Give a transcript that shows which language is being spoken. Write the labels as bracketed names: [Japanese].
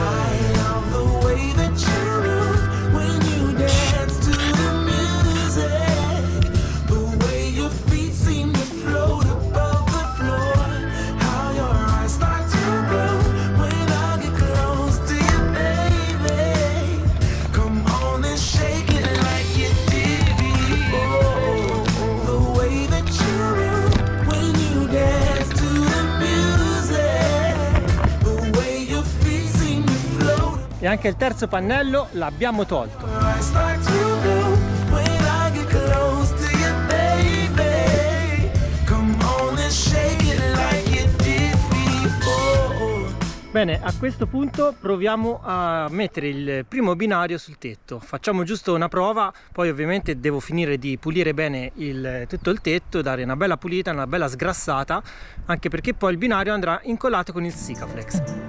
[English] I love the way that you move when you dance to the music, the way your feet seem to float above the floor, how your eyes start to glow when I get close to you, baby. Come on and shake it like you did before. The way that you move when you dance to the music, the way your feet seem to float. [Italian] E anche il terzo pannello l'abbiamo tolto. [English] I start to glow when I get close to you, baby. Come on and shake it like you did before. [Italian] Bene, a questo punto proviamo a mettere il primo binario sul tetto. Facciamo giusto una prova, poi ovviamente devo finire di pulire bene tutto il tetto, dare una bella pulita, una bella sgrassata, anche perché poi il binario andrà incollato con il Sikaflex.